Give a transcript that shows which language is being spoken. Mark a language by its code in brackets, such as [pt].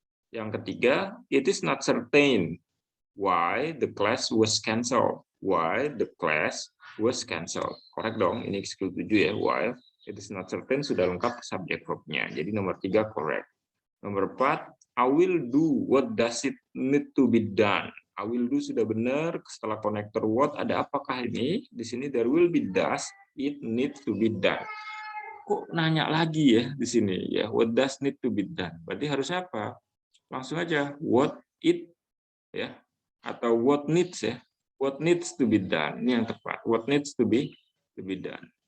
[id] Yang ketiga, [en] it is not certain why the class was cancelled. Why the class was cancelled. Correct [id] dong, ini [en] skill 7 ya. Why it is not certain [id] sudah lengkap subjek verbnya. Jadi nomor 3 correct. Nomor 4, [en] I will do what does it need to be done. I will do [id] sudah benar. Setelah konektor what ada apakah ini? Di sini [en] there will be does it need to be done. [id] Kok nanya lagi ya di sini ya, [en] what does need to be done? [id] Berarti harusnya apa? Langsung aja what it ya atau what needs ya. [en] What needs to be done. Ini yang tepat. What needs to be done.